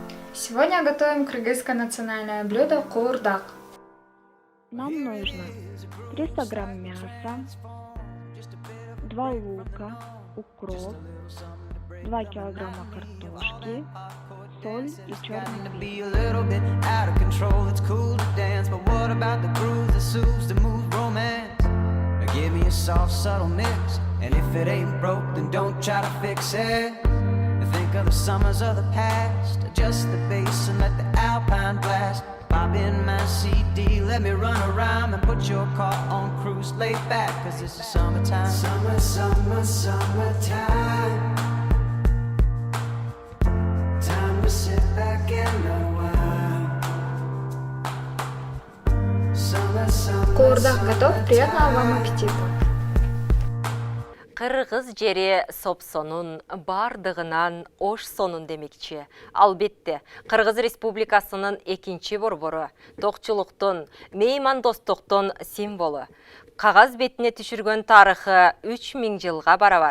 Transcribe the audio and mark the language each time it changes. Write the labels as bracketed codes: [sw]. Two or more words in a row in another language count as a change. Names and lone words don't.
[ru] Сегодня готовим кыргызское национальное блюдо куурдак. Нам нужно 300 грамм мяса, 2 лука, укроп, 2 килограмма картошки, соль и черный перец. [en] Give me a soft, subtle mix, and if it ain't broke, then don't try to fix it. Think of the summers of the past, adjust the bass and let the alpine blast. Pop in my CD, let me run around and put your car on cruise, lay back, cause this is summertime. Summer, summer, summertime. Time to sit back and unwind. Summer, summer, [ru] Куурдак готов, приятного вам аппетита! [ky] Кыргыз жери сопсонун бардыгынан ош сонун демекчи. Албетте, Кыргыз Республикасынын экинчи борбору, токчулуктун, меймандостуктун символу. Кагаз бетине түшүргөн тарыхы 3000 жылга барабар.